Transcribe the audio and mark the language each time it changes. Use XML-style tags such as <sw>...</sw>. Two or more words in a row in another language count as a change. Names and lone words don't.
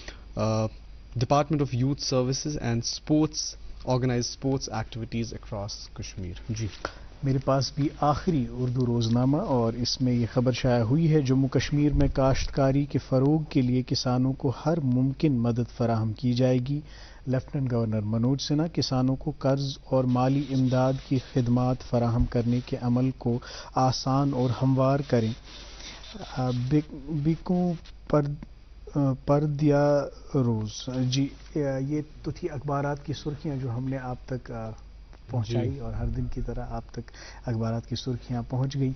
<en>Department of Youth Services and Sports organise sports activities across Kashmir.</en> <ur>جی میرے پاس بھی آخری اردو روزنامہ، اور اس میں یہ خبر شائع ہوئی ہے. جموں کشمیر میں کاشتکاری کے فروغ کے لیے کسانوں کو ہر ممکن مدد فراہم کی جائے گی. لیفٹیننٹ گورنر منوج سنہا کسانوں کو قرض اور مالی امداد کی خدمات فراہم کرنے کے عمل کو آسان اور ہموار کریں. بیکوں پر دیا روز. جی یہ تو تھی اخبارات کی سرخیاں جو ہم نے آپ تک پہنچائی، اور ہر دن کی طرح آپ تک اخبارات کی سرخیاں پہنچ گئی.</ur>